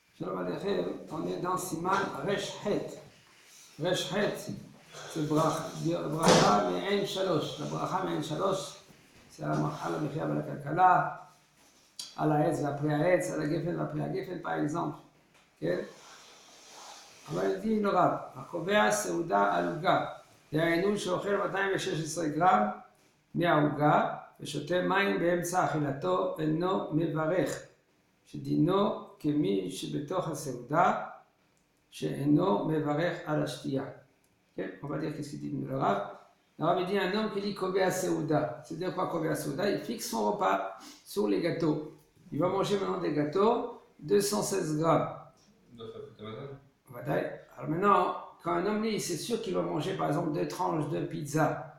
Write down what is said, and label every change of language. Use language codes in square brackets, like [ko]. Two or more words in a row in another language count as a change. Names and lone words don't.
[he] שלום עליכם, [fr] on est dans [he] סימן ר"ח. [fr] Resh Het, c'est [he] ברכה מעין שלוש. La ברכה מעין שלוש, c'est על המחיה ועל הכלכלה, על העץ והפרי העץ, על הגפן והפרי הגפן, [fr] par exemple. [he] כן? אבל דין רב, הקובע סעודה על עוגה, דהיינו שאוכל 216 גרם מהעוגה ושותה מים באמצע אכילתו אינו מברך, שדינו כמי שבתוך הסעודה שאינו מברך על השתייה. כן? [fr] On va dire qu'est-ce qu'il dit le Rav. Le Rav dit un homme qui dit [he] קובע סעודה. [fr] C'est-à-dire quoi [he] קובע סעודה? [fr] Il fixe son repas sur les gâteaux. Il va manger maintenant des gâteaux, 216 grammes. Alors maintenant, quand un homme dit, c'est sûr qu'il va manger par exemple 2 tranches de pizza.